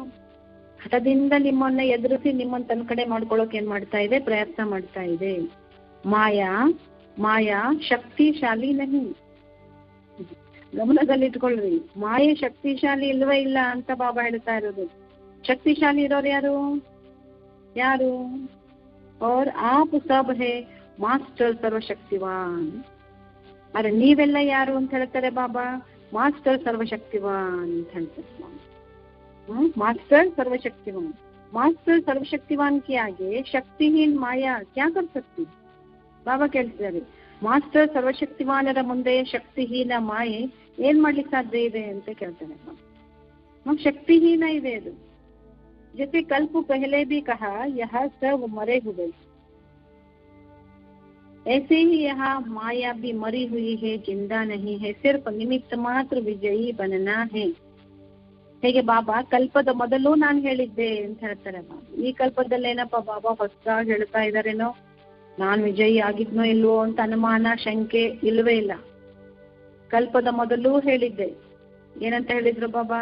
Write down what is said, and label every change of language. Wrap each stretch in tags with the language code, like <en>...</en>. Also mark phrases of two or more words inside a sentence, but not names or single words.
<kn>ಹಠದಿಂದ ನಿಮ್ಮನ್ನ ಎದುರಿಸಿ ನಿಮ್ಮನ್ನ ತನ್ನ ಕಡೆ ಮಾಡ್ಕೊಳ್ಳೋಕೆ ಏನ್ ಮಾಡ್ತಾ ಇದೆ? ಪ್ರಯತ್ನ ಮಾಡ್ತಾ ಇದೆ.</kn> <hi>माया शक्तिशाली नहीं.</hi> <kn>ಗಮನದಲ್ಲಿಟ್ಕೊಳ್ರಿ, ಮಾಯೆ ಶಕ್ತಿಶಾಲಿ ಇಲ್ವೇ ಇಲ್ಲ ಅಂತ ಬಾಬಾ ಹೇಳ್ತಾ ಇರೋದು. ಶಕ್ತಿಶಾಲಿ ಇರೋರು ಯಾರು?</kn> <hi>और आप सब है मास्टर सर्वशक्तिवान.</hi> <kn>ಅರೆ ನೀವೆಲ್ಲ ಯಾರು ಅಂತ ಹೇಳ್ತಾರೆ ಬಾಬಾ? ಮಾಸ್ಟರ್ ಸರ್ವಶಕ್ತಿವಾನ್ ಅಂತ ಹೇಳ್ತಾರೆ.</kn> <hi>मास्टर सर्वशक्तिवान. मास्टर सर्वशक्तिवान के आगे शक्तिहीन माया क्या कर सकती?</hi> <kn>ಬಾಬಾ ಕೇಳ್ತಿದ್ದಾರೆ, ಮಾಸ್ಟರ್ ಸರ್ವಶಕ್ತಿವಾನರ ಮುಂದೆ ಶಕ್ತಿಹೀನ ಮಾಯೆ ಏನ್ ಮಾಡ್ಲಿಕ್ಕೆ ಸಾಧ್ಯ ಇದೆ ಅಂತ ಕೇಳ್ತಾರೆ. ಶಕ್ತಿಹೀನ ಇದೆ ಅದು.</kn> <hi>जैसे कल्प पहले भी कहा यह सब मरे हुए, ऐसे ही यहाँ माया भी मरी हुई है, जिंदा नहीं है, सिर्फ निमित्त मात्र विजयी बनना है.</hi> <kn>ಹೇಗೆ ಬಾಬಾ ಕಲ್ಪದ ಮೊದಲು ನಾನು ಹೇಳಿದ್ದೆ ಅಂತ ಹೇಳ್ತಾರೆ. ಈ ಕಲ್ಪದಲ್ಲೇನಪ್ಪ ಬಾಬಾ ಹೊಸದಾಗಿ ಹೇಳ್ತಾ ಇದಾರೇನೋ, ನಾನ್ ವಿಜಯಿ ಆಗಿದ್ನೋ ಇಲ್ವೋ ಅಂತ ಅನುಮಾನ ಶಂಕೆ ಇಲ್ವೇ ಇಲ್ಲ. ಕಲ್ಪದ ಮೊದಲು ಹೇಳಿದ್ದೆ. ಏನಂತ ಹೇಳಿದ್ರು ಬಾಬಾ?</kn>